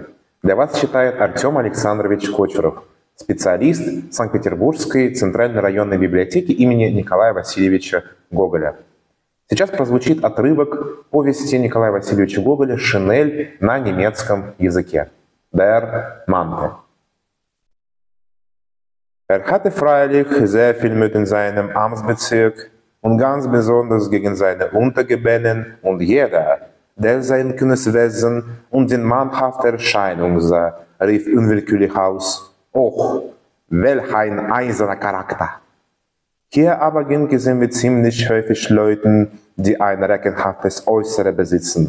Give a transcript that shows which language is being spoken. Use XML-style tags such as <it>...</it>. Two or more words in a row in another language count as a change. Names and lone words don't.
<ru>Для вас читает Артем Александрович Кочуров, специалист Санкт-Петербургской Центральной районной библиотеки имени Николая Васильевича Гоголя. Сейчас прозвучит отрывок повести Николая Васильевича Гоголя «Шинель» на немецком языке.</ru> <de>Der Mantel. Hatte freilich sehr viel Mut in seinem Amtsbezirk und ganz besonders gegen seine Untergebenen, und jeder, der sein kühnes Wesen und die mannhafte Erscheinung sah, rief unwillkürlich aus: »Och, welch ein eiserner Charakter!« Hier aber ging es ihm wie ziemlich häufig Leuten, die ein reckenhaftes Äußere besitzen.</de>